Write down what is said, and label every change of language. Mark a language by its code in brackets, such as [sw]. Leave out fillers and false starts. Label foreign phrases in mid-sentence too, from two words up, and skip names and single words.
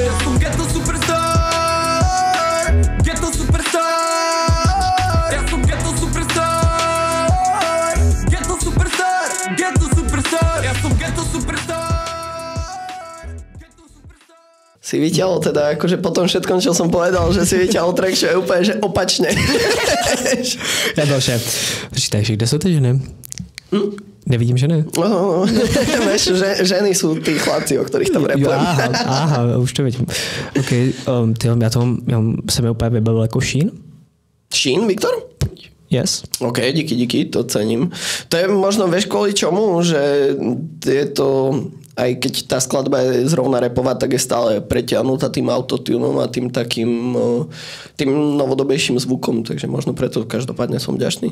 [sk] Ja som Ghetto Superstar, Ghetto Superstar. Ja som Ghetto Superstar, Ghetto Superstar, Ghetto Superstar. Ja som Ghetto Superstar. Si vyťahol teda, akože po tom všetkom, čo som povedal, že si vyťahol track, čo je úplne, že opačne. [cs] Ja další. Takže kde jsou ty ženy? Nevidím ženy. No. Víš, ženy jsou ty chlapci, o kterých tam repujem. Aha, už to vidím. OK, já jsem je úplně vybavil jako Shein. Shein, Viktor? Yes. OK, díky, to cením. [sk] To je možno, vieš, kvôli čomu, že je to... Aj keď tá skladba je zrovna repová, tak je stále preťahnutá tým autotunom a tým takým tým novodobejším zvukom, takže možno preto každopádne som vďačný.